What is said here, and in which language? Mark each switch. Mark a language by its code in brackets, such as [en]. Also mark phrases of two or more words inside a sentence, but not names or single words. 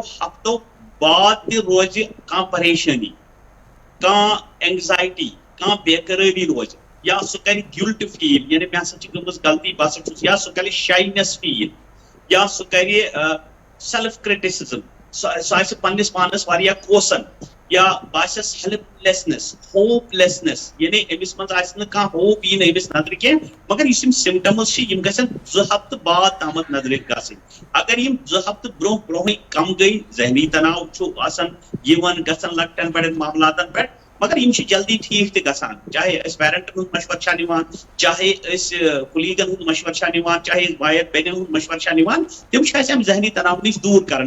[ks] ہفتو بعد تہِ روزِ کانٛہہ پریشٲنی، کانٛہہ اینگزایٹی، کانٛہہ بے قرٲری روزِ، یا سُہ کرِ [en] guilt feel [ks] یعنی مےٚ ہسا چھِ گٔمٕژ غلطی بہٕ ہسا چھُس، یا سُہ کرِ [en] shyness feel, [ks] یا سُہ کرِ [en] self criticism, [ks] سُہ آسہِ پننس پانس واریاہ کوسن، یا باسٮ۪س [en] helplessness, hopelessness [ks] یعنی أمِس منٛز آسہِ نہٕ کانٛہہ ہوپ یی نہٕ أمِس نظرِ کینٛہہ. مگر یُس یِم سمٹمز چھِ یِم گژھن 2 ہفتہٕ بعد تامتھ نظرِ گژھٕنۍ. اگر یِم 2 ہفتہٕ برونٛہٕے کم گٔے، ذہنی تناو چھُ آسان یِوان گژھان لۄکٹٮ۪ن بڑٮ۪ن معاملاتن پٮ۪ٹھ، مگر یِم چھِ جلدی ٹھیٖک تہِ گژھان. چاہے أسۍ پیرنٹن ہُنٛد مشورٕ چھا نِوان، چاہے أسۍ کُلیٖگن ہُنٛد مشورٕ چھا نِوان، چاہے أسۍ بایَن بیٚنٮ۪ن ہُنٛد مشورٕ چھا نِوان، تِم چھِ اَسہِ اَمہِ ذہنی تناو نِش دوٗر کران.